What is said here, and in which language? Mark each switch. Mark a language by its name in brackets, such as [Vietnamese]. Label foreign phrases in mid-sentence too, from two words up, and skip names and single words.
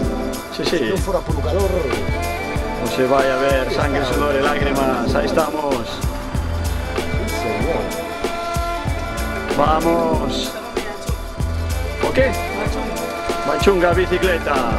[Spanish] Sí, sí. [Galician] Se non fora polo calor... Non se vai a ver sangre, sudor e lágrimas. Aí estamos. [Spanish] Sí, señor. [Galician] Vamos. O qué? Machunga bicicleta.